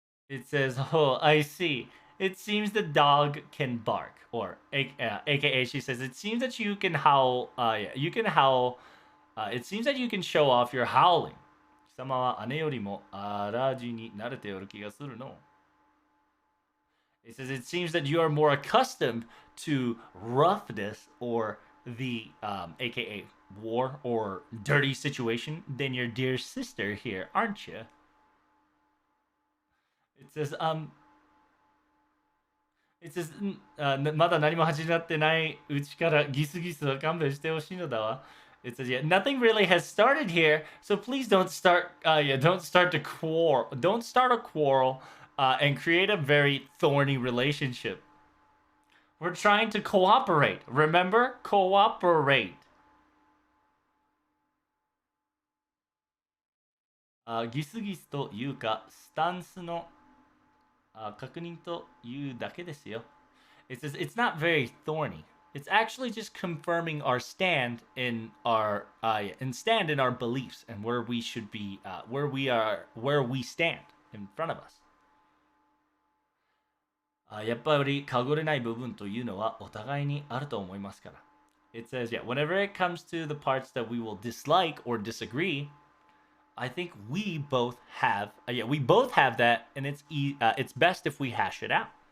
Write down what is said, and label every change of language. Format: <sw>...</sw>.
<en>It says, "Oh, I see. It seems the dog can bark." Or, aka, she says, "It seems that you can howl. You can howl. It seems that you can show off your howling."</en> <ja>貴様は姉よりも荒地に慣れておる気がするの。</ja> <en>It says, "It seems that you are more accustomed to roughness or the aka war or dirty situation than your dear sister here, aren't you?" It says,</en> <ja>まだ何も始まってないうちからギスギスは勘弁してほしいのだわ。</ja> <en>It says, yeah, nothing really has started here, so please don't start to quarrel. Don't start a quarrel and create a very thorny relationship. We're trying to cooperate. Remember? Cooperate.</en> <ja>ギスギスというか、スタンスの確認というだけですよ。</ja> <en>It says it's not very thorny. It's actually just confirming our stand in our beliefs and where we should be, where we stand in front of us.</en> <ja>やっぱりかごれない部分というのはお互いにあると思いますから。</ja> <en>It says, yeah, whenever it comes to the parts that we will dislike or disagree, I think we both have that, and it's best if we hash it out.</en>